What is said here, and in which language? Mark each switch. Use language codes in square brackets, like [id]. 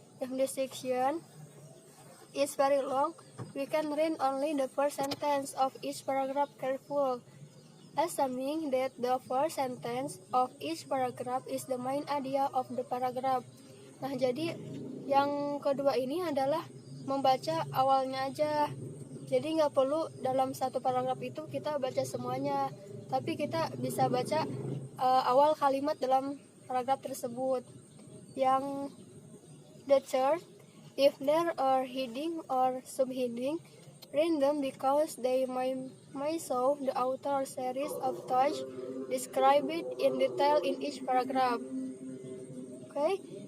[en] If the section is very long, we can read only the first sentence of each paragraph carefully, assuming that the first sentence of each paragraph is the main idea of the paragraph. [id] Nah, jadi yang kedua ini adalah membaca awalnya aja. Jadi nggak perlu dalam satu paragraf itu kita baca semuanya, tapi kita bisa baca awal kalimat dalam paragraf tersebut. [en] Yang the third, if there are heading or subheading, read them because they may show the author series of thoughts described in detail in each paragraph. Okay.